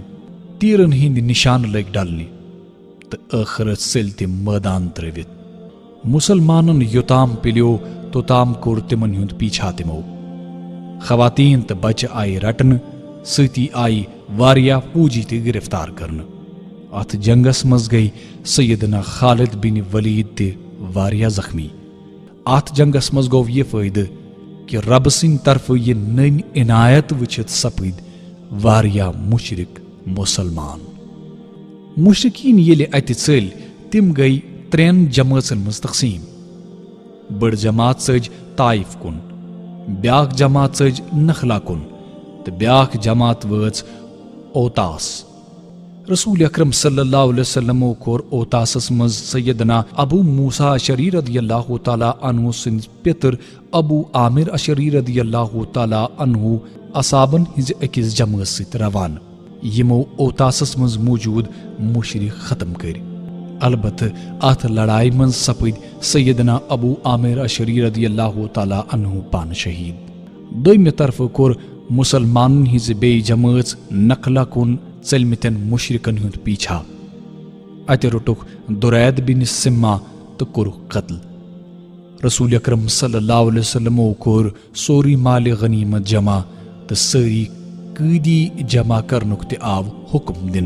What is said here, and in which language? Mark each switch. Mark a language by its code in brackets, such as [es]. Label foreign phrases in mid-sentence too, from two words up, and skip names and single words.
[ks] تیٖرن ہٕنٛدۍ نشانہٕ لٔگۍ ڈلنہِ تہٕ ٲخرت ژٔلۍ تِم مٲدان ترٲوِتھ۔ مُسلمانن یوٚتام پِلیو توٚتام کوٚر تِمن ہُنٛد پیچھا تِمو۔ خواتیٖن تہٕ بچہٕ آیہِ رٹنہٕ، سۭتی آیہِ واریاہ فوجی تہِ گرفتار کرنہٕ۔ اتھ جنگس منٛز گٔیہِ سیدنا خالد بن ولید تہِ واریاہ زخمی۔ اتھ جنگس منٛز گوٚو یہِ فٲیدٕ کہ ربہٕ سٕنٛدِ طرفہٕ یہِ نٔنۍ عنایت وٕچھِتھ سپٕدۍ واریاہ مُشرک مُسلمان۔ مشرقین ییٚلہِ اتہِ ژٔلۍ تِم گٔیہِ 3 جمٲژن منٛز تقسیٖم۔ بٔڑ جماعت ژٔج طائف کُن، بیٛاکھ جماعت ژٔج نخلا کُن تہٕ بیٛاکھ جماعت وٲژ اوتاس۔ رسول اکرم [ar] صلی اللہ علیہ وسلمو [ks] کوٚر اوتاسس منٛز سیدنا ابو موسیٰ اشعری [ar] رضی اللہ تعالیٰ عنہ [ks] سٕنٛدۍ پیٚتٕر ابو عامر اشعری [ar] رضی اللہ تعالیٰ عنہ [ks] اصحابن ہٕنٛزِ أکِس جمٲژ سۭتۍ روانہٕ، یِمو اوتاسس منٛز موٗجوٗد مُشرِک ختم کٔرۍ۔ البتہٕ اتھ لڑایہِ منٛز سپٕدۍ سیدنا ابو عامر اشعری [ar] رضی اللہ تعالیٰ عنہ [ks] پانہٕ شہیٖد۔ دوٚیمہِ طرفہٕ کوٚر مُسلمانن ہٕنٛزِ بیٚیہِ جمٲژ نخلا کُن ژٔلمٕتٮ۪ن مُشرکن ہُنٛد پیچھا۔ اتہِ روٚٹُکھ درید بن سما تہٕ کوٚرُکھ قتل۔ رسول اکرم [ar] صلی اللہ علیہ وسلمو [ks] کوٚر سورُے مالِ غنیمت جمع تہٕ سٲری قۭدی جمع کرنُک تہِ آو حُکم دِنہٕ۔